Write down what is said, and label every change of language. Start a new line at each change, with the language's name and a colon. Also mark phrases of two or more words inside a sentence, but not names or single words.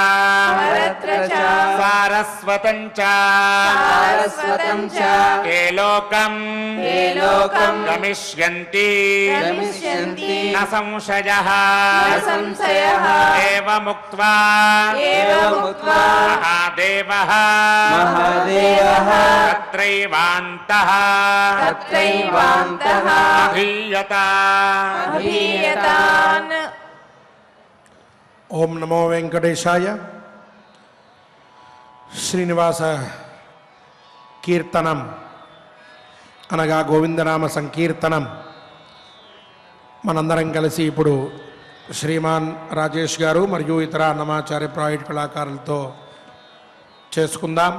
Sanskrit: सारस्वतं च ये लोकं गमिष्यन्ति न संशयः एवमुक्त्वा महादेवः तत्रैवान्तः अधीयतान्।
Telugu: ఓం నమో వెంకటేశాయ. శ్రీనివాస కీర్తనం అనగా గోవిందనామ సంకీర్తనం మనందరం కలిసి ఇప్పుడు శ్రీమాన్ రాజేష్ గారు మరియు ఇతర అన్నమాచార్య ప్రైవేట్ కళాకారులతో చేసుకుందాం.